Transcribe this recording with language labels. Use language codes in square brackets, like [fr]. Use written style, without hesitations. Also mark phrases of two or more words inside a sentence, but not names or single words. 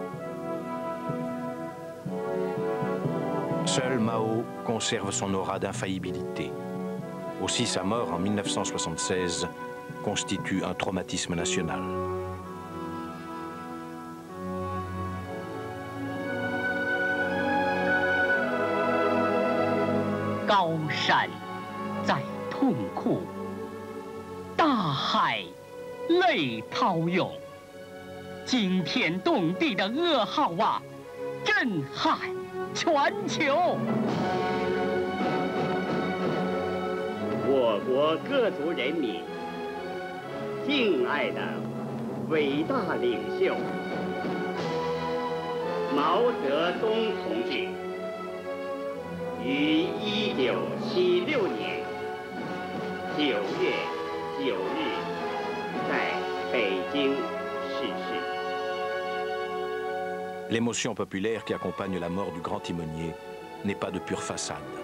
[fr] Seul Mao conserve son aura d'infaillibilité. Aussi sa mort en 1976 constitue un traumatisme national. [zh] Gao Shan在痛哭，大海泪涛涌，惊天动地的噩耗啊，震撼全球。我国各族人民敬爱的伟大领袖毛泽东同志，于1976年9月9日在北京逝世。 [fr] L'émotion populaire qui accompagne la mort du grand timonier n'est pas de pure façade.